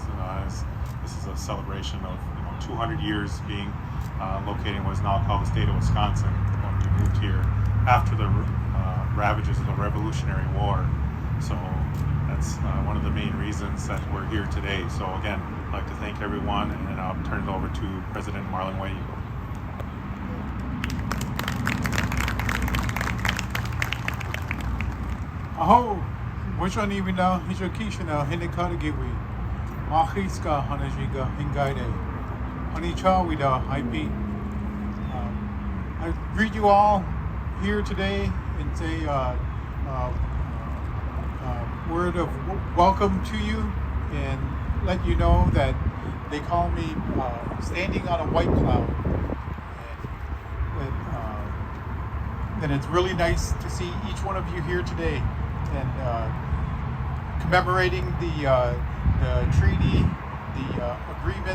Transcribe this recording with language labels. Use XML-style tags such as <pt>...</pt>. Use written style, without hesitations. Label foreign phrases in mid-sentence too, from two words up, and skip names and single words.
<en>As this is a celebration of 200 years being located in what is now called the state of Wisconsin, when we moved here after the ravages of the Revolutionary War. So that's one of the main reasons that we're here today. So again, I'd like to thank everyone, and then I'll turn it over to President Marlon White Eagle.</en> <win>Aho, Wishon Ibina, Hijokishina, Hindikadagiwi, Mahiska, Hanajiga, Hingaide, Hanichawida, Haipi.</win> <en>I greet you all here today and say word of welcome to you, and let you know that they call me standing on a white cloud, and it's really nice to see each one of you here today, and commemorating the treaty, the agreement.</en>